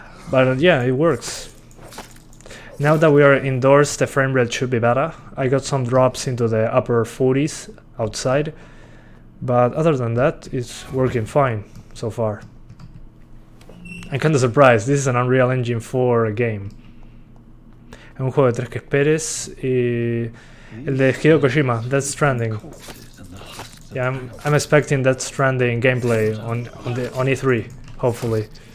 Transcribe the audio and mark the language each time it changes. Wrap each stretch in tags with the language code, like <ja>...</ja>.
<en>But yeah, it works. Now that we are indoors, the frame rate should be better. I got some drops into the upper 40s outside. But other than that, it's working fine so far. I'm kinda surprised. This is an Unreal Engine 4 game.</en> <es>Es un juego de 3 que esperes y el de Hideo Kojima, Death Stranding.</es> <en>Yeah, I'm expecting Death Stranding gameplay on E3, hopefully.</en>